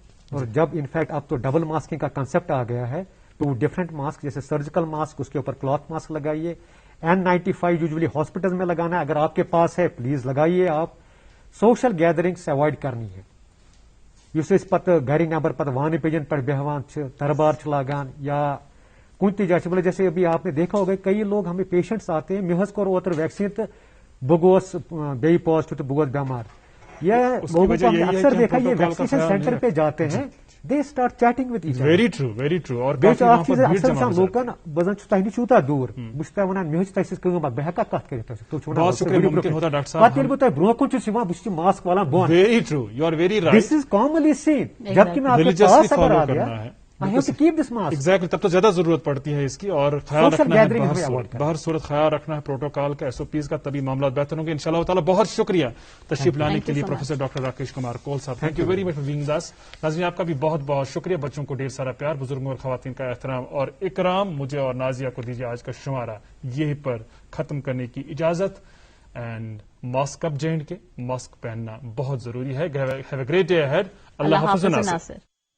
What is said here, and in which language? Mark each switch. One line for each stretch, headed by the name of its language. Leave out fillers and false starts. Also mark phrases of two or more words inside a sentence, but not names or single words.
Urdu: اور جب انفیکٹ اب تو
English: double masking
Urdu: کا کنسپٹ آ گیا ہے، تو
English: different mask
Urdu: جیسے
English: surgical mask
Urdu: اس کے اوپر
English: cloth mask
Urdu: لگائیے. N95
English: usually hospital
Urdu: میں لگانا ہے، اگر آپ کے پاس ہے پلیز لگائیے. آپ
English: social gatherings avoid
Urdu: کرنی ہے.
Kashmiri: اس پتہ گھر نبر پتہ وانہ پیجن پہ بہوان دربار لاگان یا کن تہ جائے بولے
Urdu: جیسے ابھی آپ نے دیکھا ہوگا کئی لوگ ہمیں پیشنٹس آتے ہیں،
Kashmiri: مے کور اوتر ویکسین تو بہ گوس بیٚیہِ پازٹو تو بہ گوس بیمار.
Urdu: یہ لوگوں کو ہم نے اکثر دیکھا یہ
English: vaccination center
Urdu: پہ جاتے ہیں،
English: they start chatting with each other. very true very true.
Urdu: اور
Kashmiri: اکثر لوکن بہ زن تہ نش یوتاہ دور بہ چھس تہ ونان مے تہ کٲم بہ ہیٚکا کتھ کٔرِتھ پتہ ییٚلہِ بہٕ تۄہہِ برونٛہہ کُن چھُس یِوان بہٕ چھُس ماسک والان بۄن.
English: very true, you are very right. this is commonly seen.
Urdu: جبکہ میں آپ کے پاس اگر آ گیا
English: I have to keep this mask. Exactly,
Urdu: تب تو زیادہ ضرورت پڑتی ہے اس کی, اور خیال رکھنا ہے باہر صورت خیال رکھنا ہے پروٹوکال کا, SOPs کا, تبھی معاملات بہتر ہوں گے
Arabic: انشاءاللہ تعالی.
Urdu: بہت شکریہ تشریف لانے کے لیے پروفیسر ڈاکٹر راکیش کمار کول صاحب.
English: thank you very much for being with us.
Urdu: ناظرین آپ کا بھی بہت بہت شکریہ. بچوں کو ڈھیر سارا پیار, بزرگوں اور خواتین کا احترام اور اکرام. مجھے اور نازیہ کو دیجیے آج کا شمارہ یہیں پر ختم کرنے کی اجازت.
English: and mask up
Urdu: جے اینڈ کے, ماسک پہننا بہت ضروری ہے.
English: have a great day ahead.
Arabic: اللہ حافظ.